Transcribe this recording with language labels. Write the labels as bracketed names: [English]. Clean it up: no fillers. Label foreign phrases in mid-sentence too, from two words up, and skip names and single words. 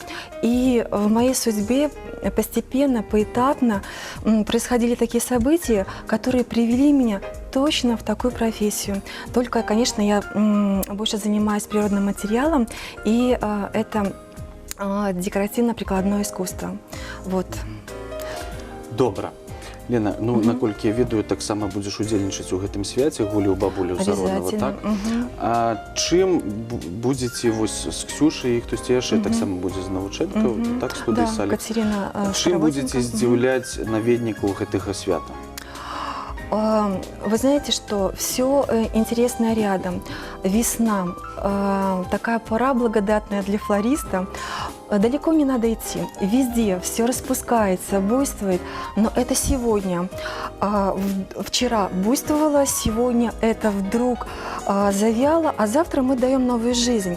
[Russian] И в моей судьбе постепенно, поэтапно происходили такие события, которые привели меня точно в такую профессию. Только, конечно, я больше занимаюсь природным материалом, и это декоративно-прикладное искусство. Вот. [Belarusian] Добра. Лена, ну, наколькі я ведаю, так само будеш удзельнічаць у гэтым свяце гулі ў бабулю Заронова, так? А чым будзеце вось з Ксюшай і хтосьці яшчэ таксама будзе з Навученко, так, студыі [Russian] Да, «Салікс»? Катерина [Belarusian] Чым будзеце здзіўляць наведнікаў гэтага свята? [Russian] Вы знаете, что все интересное рядом. Весна, такая пора благодатная для флориста. Далеко не надо идти. Везде все распускается, буйствует. Но это сегодня. Вчера буйствовало, сегодня это вдруг завяло, а завтра мы даем новую жизнь.